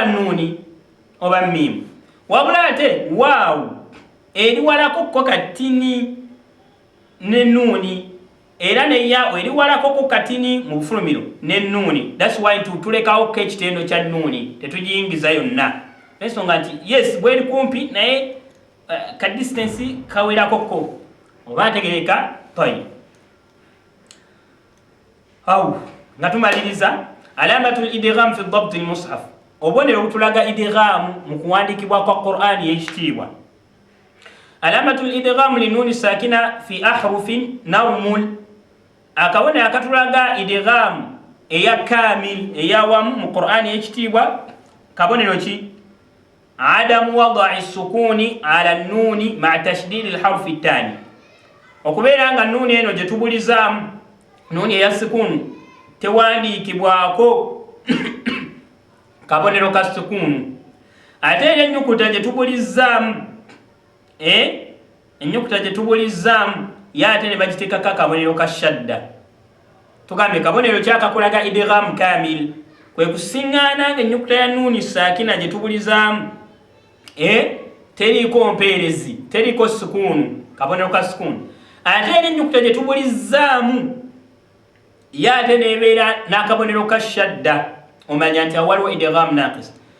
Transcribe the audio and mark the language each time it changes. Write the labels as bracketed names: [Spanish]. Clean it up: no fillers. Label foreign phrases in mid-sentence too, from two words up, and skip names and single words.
[Ganda] nuuni oba miimu wabula ate waawu eri walako ko katini ne nuuni era ne yaawu eri walako ko katini mu bufulumiro ne nuuni [English] thats why [Ganda] tulekawo ko ekitendo kya nuuni tetugiyingiza yonna ensonga nti yes bweri kumpi naye ka distance kawerako ko oba ntegereka tayib nga tumaliriza [Arabic] علامة الإدغام في ضبط المصحف [Ganda] obonero obutulaga idgham mu kuwandikibwa kwa Qur'ani y'ekitiibwa [Arabic] علامة الإدغام للنون الساكنة في أحرف ينمو [Ganda] akabonero akatulaga idgham eya kamil eyawamu mu Qur'ani y'ekitiibwa kabonero ki [Arabic] عدم وضع السكون على النون مع تشديد الحرف الثاني [Ganda] okubeera nga nuuni eno gye tubulizaamu nuuni eya sukunu tewandiikibwako kabonero ka sukunu ate era ennyukuta gye tubulizaamu ennyukuta gye tubulizaamu ye ate ne bagiteekako akabonero ka shadda tugambye kabonero kyakakolaga idgham kamil kwe kusiŋŋaana nga ennyukuta ya nuuni saakina gye tubulizaamu teriiko mpeerezi teriiko sukunu kabonero ka sukunu ate era ennyukuta gye tubulizaamu ye ate nebeera n'akabonero ka shadda omanya nti awaliwo [Arabic] إدغام ناقص